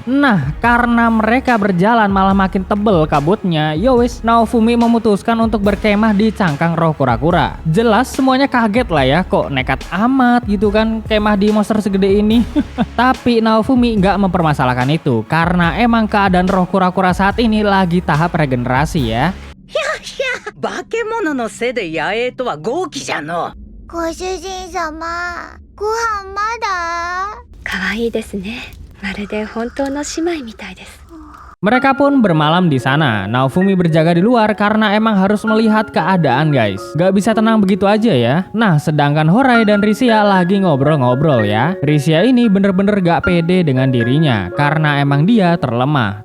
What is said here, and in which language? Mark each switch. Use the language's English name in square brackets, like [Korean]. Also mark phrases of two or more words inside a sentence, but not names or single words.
[Indonesian] Nah, karena mereka berjalan malah makin tebel kabutnya, yowis Naofumi memutuskan untuk berkemah di cangkang roh kura-kura. Jelas semuanya kaget lah ya, kok nekat amat gitu kan kemah di monster segede ini. Tapi Naofumi gak mempermasalahkan itu karena emang keadaan roh kura-kura saat ini lagi tahap regenerasi ya. [Japanese] 化け物の背で野営とは豪気じゃの。ご主人様、ご飯まだ？可愛いですね。まるで本当の姉妹みたいです。 [Indonesian] Mereka pun bermalam di sana. Naofumi berjaga di luar karena emang harus melihat keadaan guys. Gak bisa tenang begitu aja ya. Nah, sedangkan Horai dan Risia lagi ngobrol-ngobrol ya. Risia ini bener-bener gak pede dengan dirinya karena emang dia terlemah.